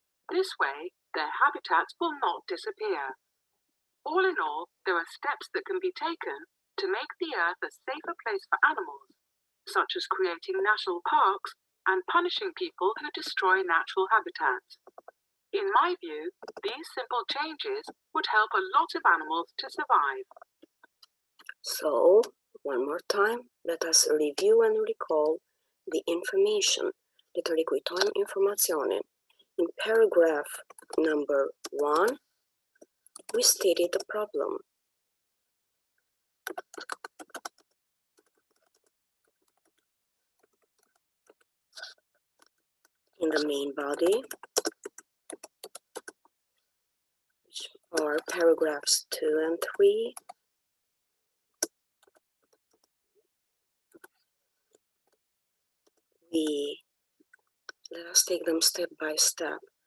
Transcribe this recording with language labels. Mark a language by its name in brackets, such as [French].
[English] This way, their habitats will not disappear. All in all, there are steps that can be taken to make the Earth a safer place for animals, such as creating national parks and punishing people who destroy natural habitats. In my view, these simple changes would help a lot of animals to survive. So, one more time, let us review and recall the information. [Albanian] Le të rikujtojmë informacionin. [English] In paragraph number 1, we stated the problem. In the main body, which are paragraphs 2 and 3, let us take them step by step.